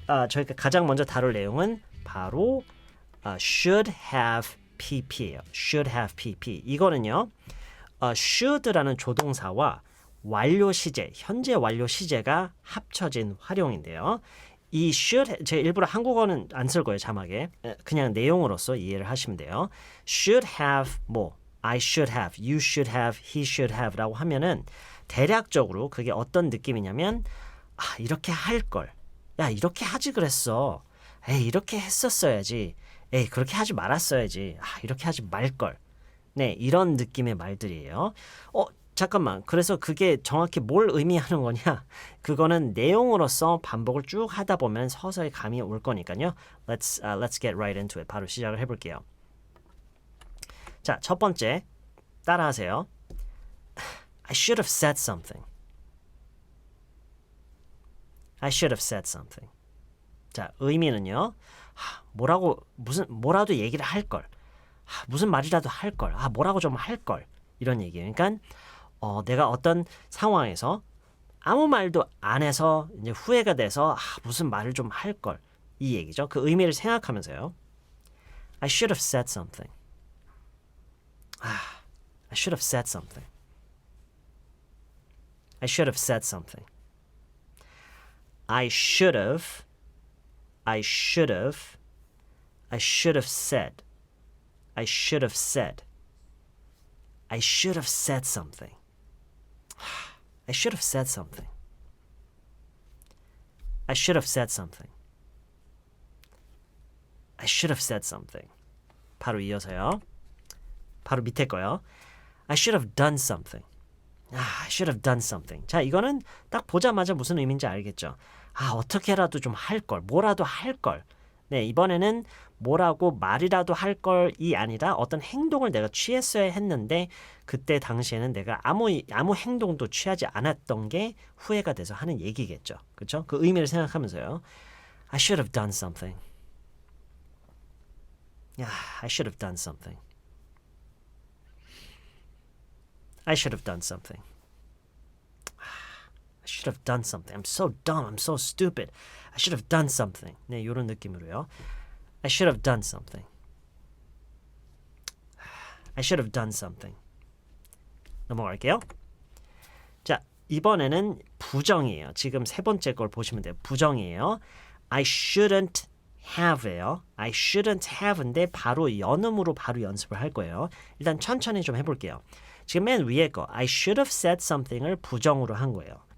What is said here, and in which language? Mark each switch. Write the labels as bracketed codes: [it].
[ko] 저희가 가장 먼저 다룰 내용은 바로 should have pp예요. should have pp. 이거는요. should라는 조동사와 완료 시제, 현재 완료 시제가 합쳐진 활용인데요. 이 should, 제가 일부러 한국어는 안 쓸 거예요, 자막에. 그냥 내용으로서 이해를 하시면 돼요. [en] should have I should have, you should have, he should have [ko] 라고 하면은 대략적으로 그게 어떤 느낌이냐면 이렇게 할 걸. 야, 이렇게 하지 그랬어. 에이, 이렇게 했었어야지. 에이, 그렇게 하지 말았어야지. 이렇게 하지 말걸. 네, 이런 느낌의 말들이에요. 잠깐만. 그래서 그게 정확히 뭘 의미하는 거냐? 그거는 내용으로서 반복을 쭉 하다 보면 서서히 감이 올 거니까요. [en] Let's get right into it. [ko] 바로 시작을 해볼게요. 자, 첫 번째 따라하세요. [en] I should have said something. I should have said something. [ko] 자, 의미는요. 뭐라도 얘기를 할 걸. 무슨 말이라도 할 걸. 뭐라고 좀 할 걸. 이런 얘기예요. 그러니까 내가 어떤 상황에서 아무 말도 안 해서 이제 후회가 돼서 무슨 말을 좀 할 걸. 이 얘기죠. 그 의미를 생각하면서요. [en] I should have said something. I should have said something. I should have said something. I should have said. I should have said. I should have said something. I should have said something. I should have said something. I should have said something. [ko] 바로 이어서요. 바로 밑에 거요. [en] I should have done something. I should have done something. [ko] 자, 이거는 딱 보자마자 무슨 의미인지 알겠죠? 어떻게라도 좀 할 걸, 뭐라도 할 걸. 네, 이번에는 뭐라고 말이라도 할 걸이 아니라 어떤 행동을 내가 취했어야 했는데 그때 당시에는 내가 아무 행동도 취하지 않았던 게 후회가 돼서 하는 얘기겠죠. 그렇죠? 그 의미를 생각하면서요. [en] I should have done something. I should have done something. I should have done something. I should have done something. I'm so dumb. I'm so stupid. I should have done something. [ko] 네, 이런 느낌으로요. [en] I should have done something. I should have done something. [ko] 넘어갈게요. 자, 이번에는 부정이에요. 지금 세 번째 걸 보시면 돼요. 부정이에요. [en] I shouldn't have예요. I shouldn't have [ko] 인데 바로 연음으로 바로 연습을 할 거예요. 일단 천천히 좀 해볼게요. 지금 맨 위에 거 [en] I should have said something [ko] 을 부정으로 한 거예요.